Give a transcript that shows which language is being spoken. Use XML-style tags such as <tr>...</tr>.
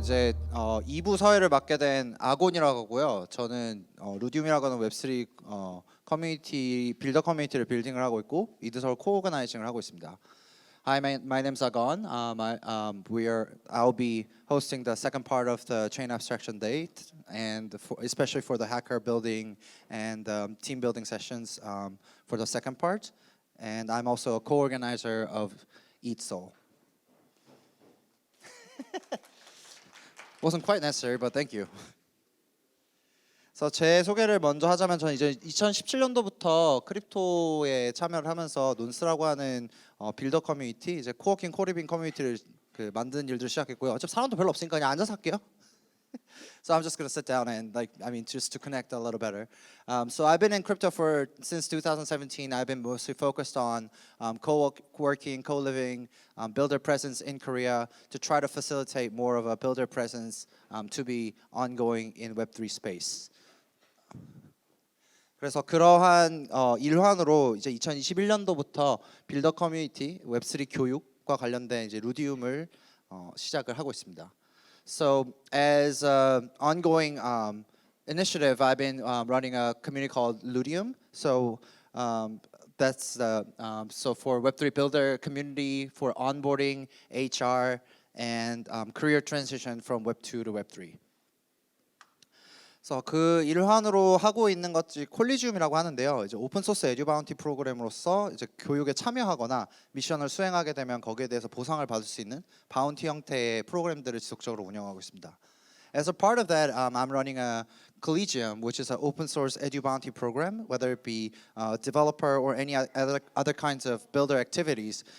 <ko>이제 2부 서회를 맡게 된 아곤이라고 하고요. 저는 루디움이라고 하는 웹3 커뮤니티 빌더 커뮤니티를 빌딩을 하고 있고 이드서울 코오거나이징을 하고 있습니다.</ko> <en>Hi, my name's Agon. I'll be hosting the second part of the chain abstraction day, and especially for the hacker building and team building sessions for the second part. And I'm also a co-organizer of Eat Soul. Wasn't quite necessary, but thank you.</en> <ko>그래서 제 소개를 먼저 하자면 저는 이제 2017년도부터 크립토에 참여를 하면서 논스라고 하는 빌더 커뮤니티, 이제 코워킹 코리빙 커뮤니티를 만드는 일들을 시작했고요. 어차피 사람도 별로 없으니까 그냥 앉아서 할게요.</ko> <en>So I'm just gonna sit down and just to connect a little better. So I've been in crypto since 2017. I've been mostly focused on co-working, co-living, builder presence in Korea to try to facilitate more of a builder presence to be ongoing in Web3 space.</en> <ko>그래서 그러한 일환으로 이제 2021년도부터 빌더 커뮤니티 웹3 교육과 관련된 이제 루디움을 시작을 하고 있습니다.</ko> <en>So as an ongoing initiative, I've been running a community called Ludium. So that's so for Web3 Builder community for onboarding, HR, and career transition from Web2 to Web3.</en> <ko>그래서 그 일환으로 하고 있는 것이 콜리지움이라고 하는데요. 이제 오픈 소스 에듀바운티 프로그램으로서 이제 교육에 참여하거나 미션을 수행하게 되면 거기에 대해서 보상을 받을 수 있는 바운티 형태의 프로그램들을 지속적으로 운영하고 있습니다.</ko> <en>As a part of that, I'm running a Collegium, which is an open source edu-bounty program, whether it be developer or any other kinds of builder activities.</en>